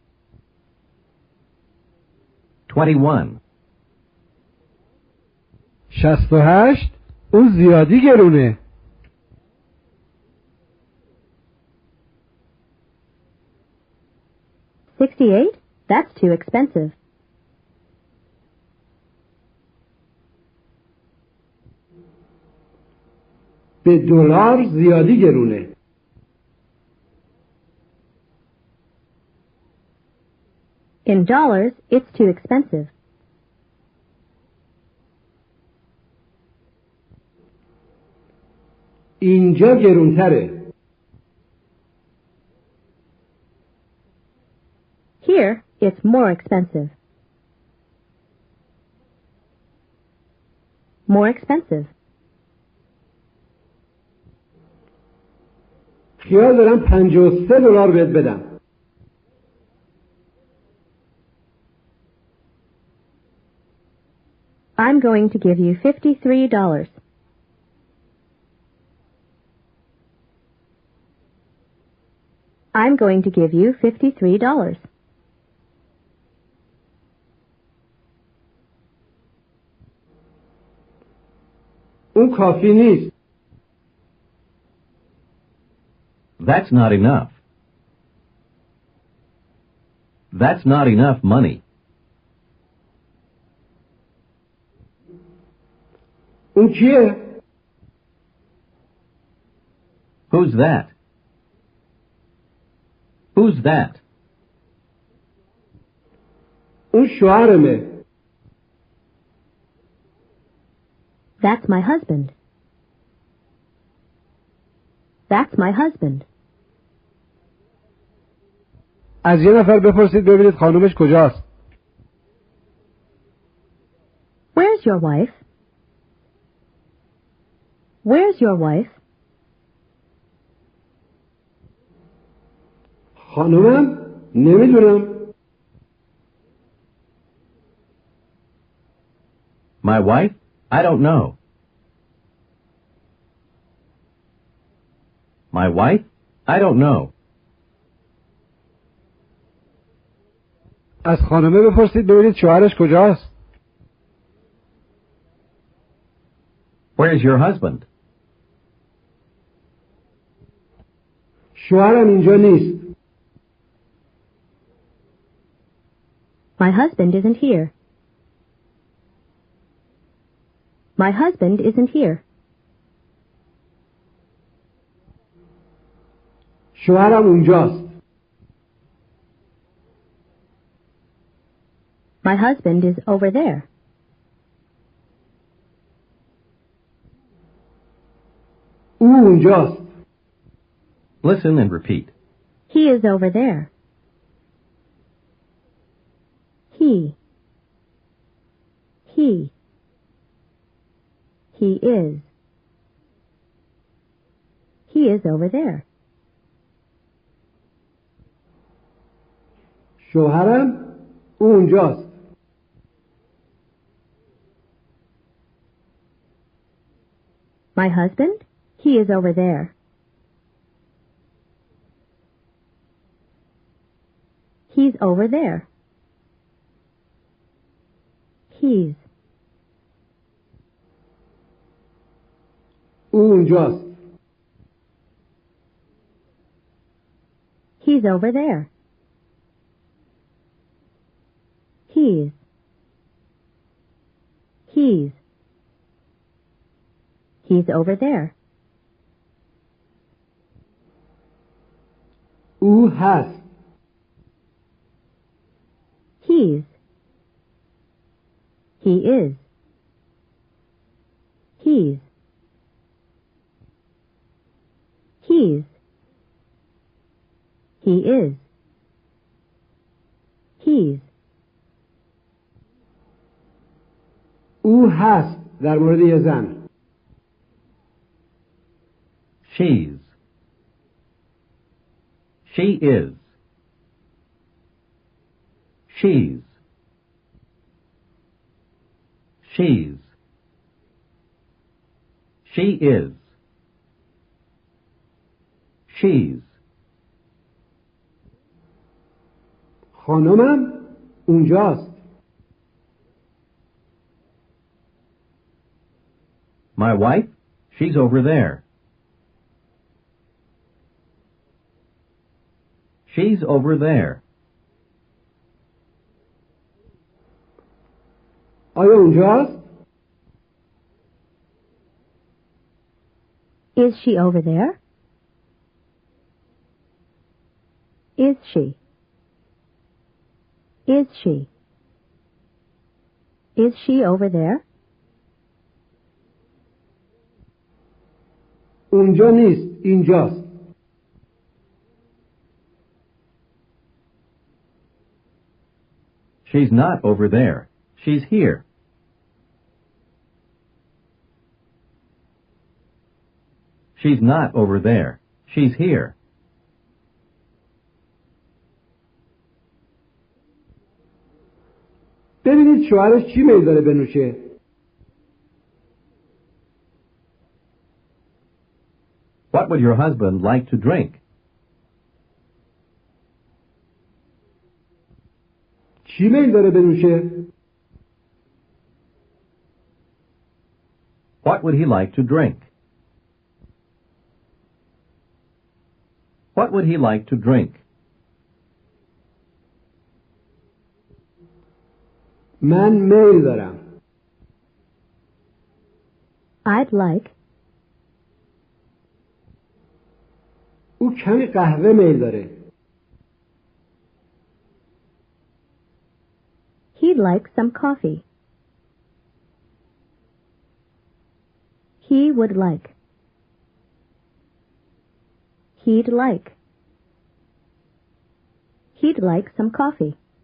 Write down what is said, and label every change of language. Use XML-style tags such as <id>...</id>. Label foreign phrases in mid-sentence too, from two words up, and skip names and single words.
<fa>21. 68. اون زیادی گرونه.</fa> <en>$68? That's too expensive.</en> <fa>به دلار زیادی گرونه.</fa> <en>In dollars, it's too expensive.</en> <fa>اینجا گرونتره.</fa> <en>Here, it's more expensive. More expensive.</en> <fa>خیال دارم 53 دلار بهت بدم.</fa> <en>I'm going to give you $53. I'm going to give you $53.</en> <fa>اون کافی نیست.</fa> <en>That's not enough. That's not enough money.</en> <fa>اون کیه؟</fa> <en>Who's that? Who's that?</en> <fa>اون شوهرمه.</fa> <en>That's my husband. That's my husband.</en> <fa>از یه نفر بپرسید ببینید خانومش کجاست.</fa> <en>Where's your wife? Where's your wife?</en> <fa>خانومم؟ نمیدونم.</fa> <en>My wife? I don't know. My wife? I don't know.</en> <fa>از خانومه بپرسید ببینید شوهرش کجاست.</fa> <en>Where's your husband?</en> <fa>شوهرم اینجا نیست.</fa> <en>My husband isn't here. My husband isn't here.</en> <fa>شوهرم اونجاست.</fa> <en>My husband is over there.</en> <fa>او اونجاست.</fa> <en>Listen and repeat. He is over there. He. He. He is. He is over there.</en> <fa>شوهرم او اونجاست.</fa> <en>My husband? He is over there. He's over there. He's.</en> <fa>او اونجاست.</fa> <en>He's over there. He's. He's. He's over there.</en> <fa>او هست.</fa> <en>He's. He is. He's. He's. He is. He's.</en> <fa>او هست در مورد یه زن.</fa> <en>She's. She is. She's. She's. She is. She's.</en> <fa>خانمم اونجاست.</fa> <en>My wife? She's over there. She's over there.</en> <fa>آیا اونجاست؟</fa> <en>Is she over there? Is she? Is she? Is she over there?</en> <fa>اونجا نیست، اینجاست.</fa> <en>She's not over there. She's here. She's not over there. She's here.</en> <fa>ببینید شوهرش چی میل داره بنوشه.</fa> <en>would your husband like to drink?</en> <fa>چی میل داره بنوشه؟</fa> <en>What would he like to drink? What would he like to drink?</en> <fa>من میل دارم.</fa> <en>I'd like.</en> <fa>او کمی قهوه میل داره.</fa> <en>He'd like some coffee. He would like. He'd like. He'd like some coffee.</en>